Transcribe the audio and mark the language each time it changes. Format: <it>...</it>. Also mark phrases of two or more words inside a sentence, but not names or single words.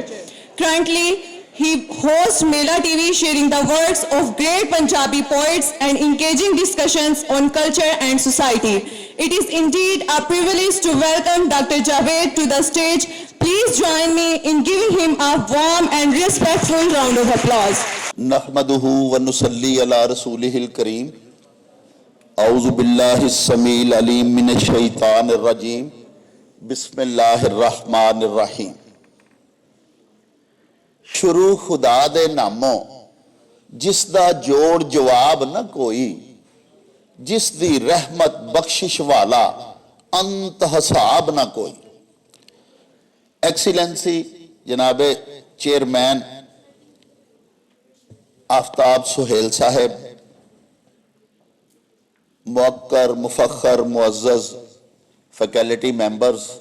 <en>Currently, he hosts Mela TV, sharing the works of great Punjabi poets and engaging discussions on culture and society. It is indeed a privilege to welcome Dr. Javed to the stage. Please join me in giving him a warm and respectful round of applause.</en> <ar>نحمده ونصلي على رسوله الكريم. أعوذ بالله السميع العليم من الشيطان الرجيم. بسم الله الرحمن الرحيم.</ar> <pa>شروع خدا دے ناموں، جس دا جوڑ جواب نہ کوئی، جس دی رحمت بخشش والا انت حساب نہ کوئی.</pa> <ur>ایکسیلینسی جنابِ چیئرمین آفتاب سہیل صاحب، مؤقر مفخر معزز</ur> <en>faculty members,</en>